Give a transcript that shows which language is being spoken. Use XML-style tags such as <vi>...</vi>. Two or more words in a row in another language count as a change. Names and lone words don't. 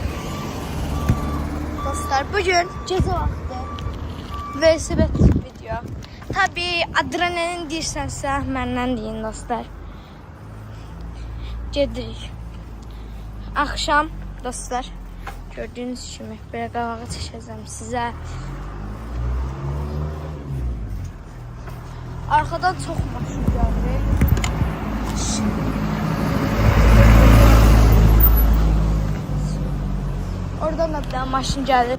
<tr>Dostlar bugün gece vakti versiyonu video.</tr> <az>Tabi adrenalin deyirsənsə məndən deyin dostlar. Gedirik. Akşam dostlar.</az> <tr>Gördüğünüz gibi böyle</tr> <az>qabağa çəkəcəm sizə.</az> <tr>Arkadan çok maşın gəldi. Oradan da bir daha maşın gəldi.</tr>